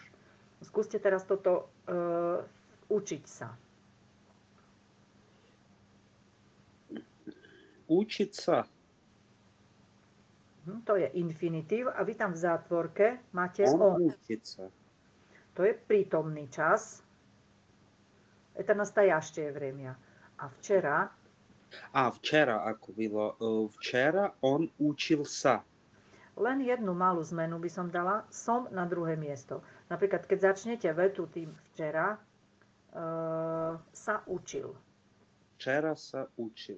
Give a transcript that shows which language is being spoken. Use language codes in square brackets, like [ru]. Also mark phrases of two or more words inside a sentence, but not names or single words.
[sk] Skúste teraz toto učiť sa. Učiť sa. To je infinitív a vy tam v zátvorke máte on. Učiť sa. To je prítomný čas. [ru] Это настоящее время. [sk] A včera... včera, ako bylo. Včera on učil sa. Len jednu malú zmenu by som dala. Som na druhé miesto. Napríklad, keď začnete vetu tým včera, sa učil. Včera sa učil.